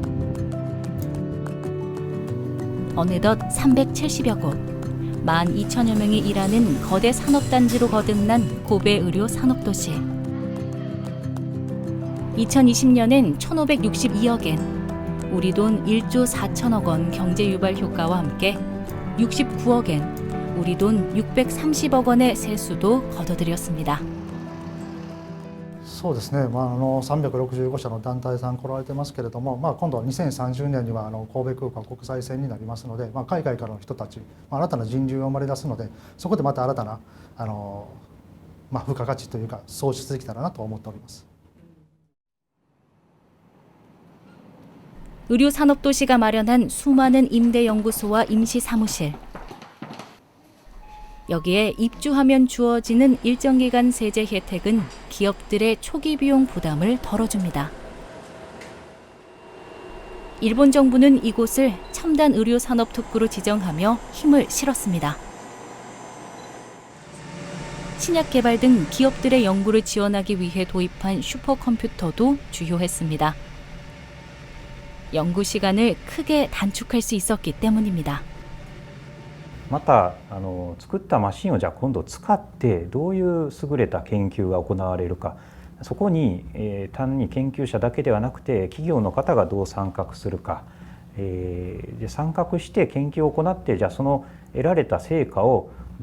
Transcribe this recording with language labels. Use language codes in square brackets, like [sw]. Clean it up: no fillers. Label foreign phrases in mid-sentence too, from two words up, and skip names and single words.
[ko] 어느덧 370여 곳, 12,000여 명이 일하는 거대 산업단지로 거듭난 고베 의료 산업도시. 2020년엔 1,562억 엔, 우리 돈 1조 4천억 원 경제 유발 효과와 함께 69억 엔, 우리 돈 630억 원의 세수도 거둬들였습니다. [ja] そうですね、365社の団体さん来られてますけれども、今度は2030年には神戸空港国際線になりますので、海外からの人たち、新たな人流が生まれ出すので、そこでまた新たな付加価値というか創出できたらなと思っております。 [ko] 의료산업도시가 마련한 수많은 임대연구소와 임시사무실. 여기에 입주하면 주어지는 일정 기간 세제 혜택은 기업들의 초기 비용 부담을 덜어줍니다. 일본 정부는 이곳을 첨단 의료산업 특구로 지정하며 힘을 실었습니다. 신약 개발 등 기업들의 연구를 지원하기 위해 도입한 슈퍼컴퓨터도 주요했습니다. 연구 시간을 크게 단축할 수 있었기 때문입니다. [ja] また作ったマシンをじゃあ今度使ってどういう優れた研究が行われるか、そこに、単に研究者だけではなくて企業の方がどう参画するか、参画して研究を行ってじゃあその得られた成果をど